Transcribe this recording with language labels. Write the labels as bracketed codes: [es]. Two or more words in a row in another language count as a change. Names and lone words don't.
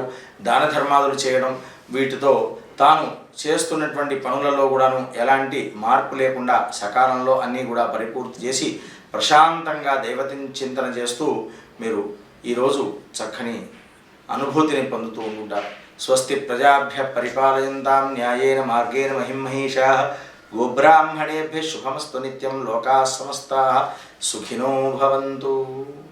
[te] దాన ధర్మాదులు చేయడం, వీటితో తాను చేస్తున్నటువంటి పనులలో కూడాను ఎలాంటి మార్పు లేకుండా సకాలంలో అన్నీ కూడా పరిపూర్తి చేసి ప్రశాంతంగా దైవతిని చింతన చేస్తూ మీరు ఈరోజు చక్కని అనుభూతిని పొందుతూ ఉంటారు. [sa] స్వస్తి ప్రజాభ్య పరిపాలయంతాం న్యాయేన మార్గేణ మహిమహీషాః గోబ్రాహ్మణేభ్యः శుభమస్తు నిత్యం. లోకాः సమస్తాः సుఖినో భవంతు.